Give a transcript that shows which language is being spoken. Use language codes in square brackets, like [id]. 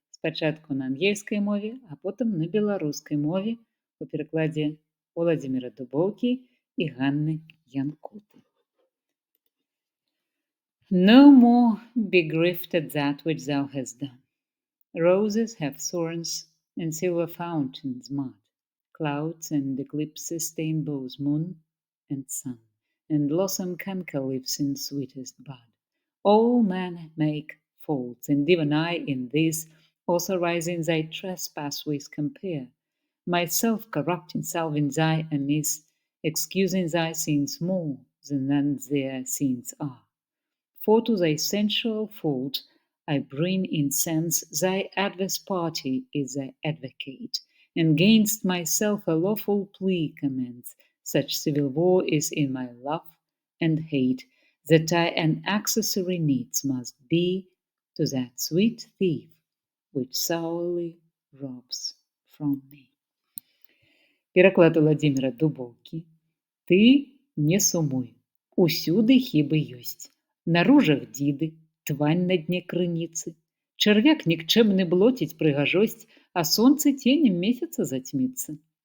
[be] Спачатку на ангельскай мове, а потым на беларускай мове у перакладзе Уладзіміра Дубоўкі і Ганны Янкуты. [en] No more be grieved at that which thou hast done. Roses have thorns and silver fountains mud. Clouds and eclipses stain both moon and sun, and blossom canker lives in sweetest bud. All men make faults, and even I in this, authorizing thy trespass with compare, myself corrupting self in thy amiss, excusing thy sins more than their sins are. For to thy sensual fault I bring in sense thy adverse party is thy advocate, and gainst myself a lawful plea commends. Such civil war is in my love and hate, that I an accessory needs must be to that sweet thief which sourly robs from me. [be] Пераклад Уладзіміра Дубоўкі. Ты не сумуй, усюды хібы ёсць. На ружах дзіды, твань на дне крыніцы. Чарвяк нікчэмны блоціць прыгажосць, а сонце ценем месяца зацьміцца.